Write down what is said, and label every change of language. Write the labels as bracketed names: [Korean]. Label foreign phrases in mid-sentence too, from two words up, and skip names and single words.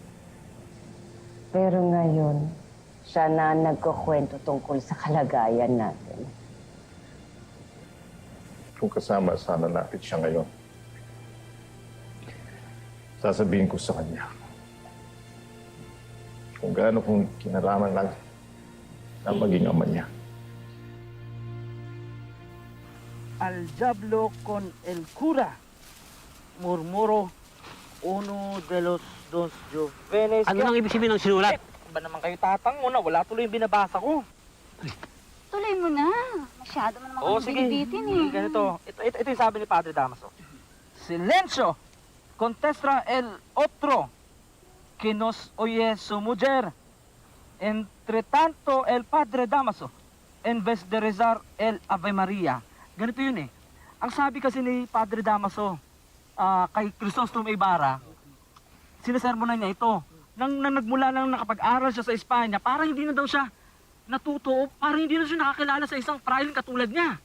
[Filipino] Pero ngayon, siya na nagkukwento tungkol sa kalagayan natin. Kung kasama sana natin siya ngayon, sasabihin ko sa kanya kung gaano kong kinalaman lang na maging ama niya. [Spanish] Al diablo con el cura, murmuro uno de los dos jóvenes. [Filipino] Ano nang ibig sabihin ng sinulat? Ba naman kayo tatang mo na wala tuloy yung binabasa ko. Tuloy mo na. Masyado mo naman Oo, kami sige. binibitin eh. Ganito. Ito yung sabi ni Padre Damaso. Silencio! [Spanish] Contestra el otro que nos oye su mujer. Entre tanto, el Padre Damaso, en vez de rezar el Ave Maria. [Filipino] Ganito yun eh. Ang sabi kasi ni Padre Damaso kay Crisostomo Ibarra, sinasermonan niya ito. Nang nagmula nang nakapag-aral siya sa Espanya, parang hindi na daw siya natuto, parang hindi na siya nakakilala sa isang praile katulad niya.